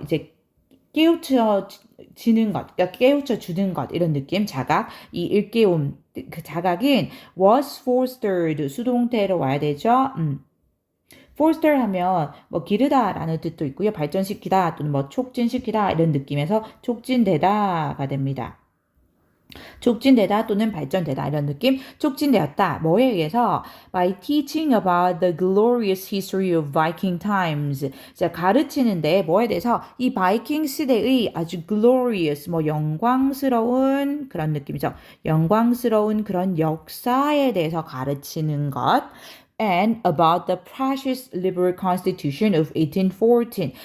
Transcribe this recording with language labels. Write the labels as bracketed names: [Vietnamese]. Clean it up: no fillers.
[Korean] 이제 깨우쳐지는 것, 그러니까 깨우쳐 주는 것 이런 느낌, 자각, 이 일깨움, 그 자각인 was fostered 수동태로 와야 되죠. foster 하면 뭐 기르다라는 뜻도 있고요. 발전시키다 또는 뭐 촉진시키다 이런 느낌에서 촉진되다가 됩니다. 촉진되다 또는 발전되다 이런 느낌. 촉진되었다. 뭐에 의해서? [English] By teaching about the glorious history of Viking times. [Korean] 자, 가르치는데 뭐에 대해서? 이 바이킹 시대의 아주 glorious, 뭐 영광스러운 그런 느낌이죠. 영광스러운 그런 역사에 대해서 가르치는 것. [English] And about the precious liberal constitution of 1814.